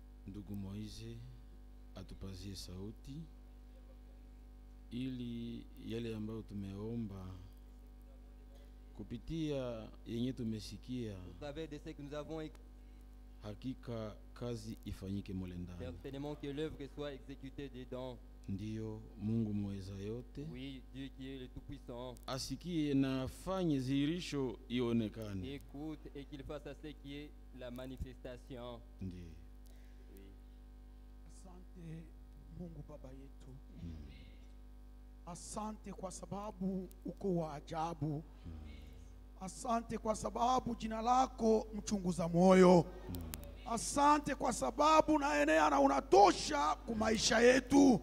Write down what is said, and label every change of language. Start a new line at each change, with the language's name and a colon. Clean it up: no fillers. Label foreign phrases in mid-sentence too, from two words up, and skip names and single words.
Swahili: ndugu Moize atupazie sauti ili yale ambayo tumeomba kupitia yenye tumesikia,
French: Au travers de ce que nous avons écrit,
Swahili: hakika kazi ifanyike mule ndani.
French: certainement que l'œuvre soit exécutée dedans.
Swahili: Ndiyo Mungu mweza yote
French: Oui, Dieu qui est le Tout-Puissant,
Swahili: asikie na afanye dhihirisho ionekane.
French: écoute et qu'il fasse à ce qui est la manifestation.
Swahili: Ndiyo.
French: Oui.
Swahili: Asante Mungu Baba yetu, asante kwa sababu uko wa ajabu. Asante kwa sababu jina lako mchunguza moyo. Asante kwa sababu naenea na unatosha kwa maisha yetu.